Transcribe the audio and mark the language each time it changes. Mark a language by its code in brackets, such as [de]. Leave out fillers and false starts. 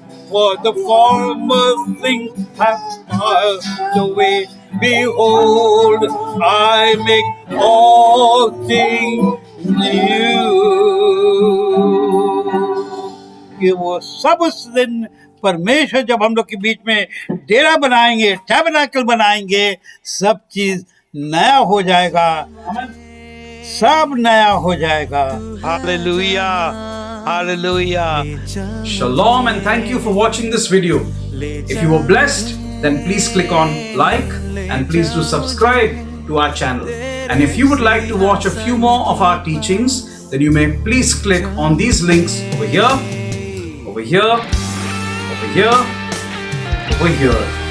[en] For the former things have passed away. Behold, I make all things new. [hi] कि वो सब उस दिन परमेश्वर जब हम लोग के बीच में डेरा बनाएंगे, टैबरनेकल बनाएंगे, सब चीज नया हो जाएगा, सब नया हो जाएगा. [en] Hallelujah. Hallelujah. Shalom and thank you for watching this video. If you were blessed, then please click on like and please do subscribe to our channel. And if you would like to watch a few more of our teachings, then you may please click on these links over here, over here, over here, over here.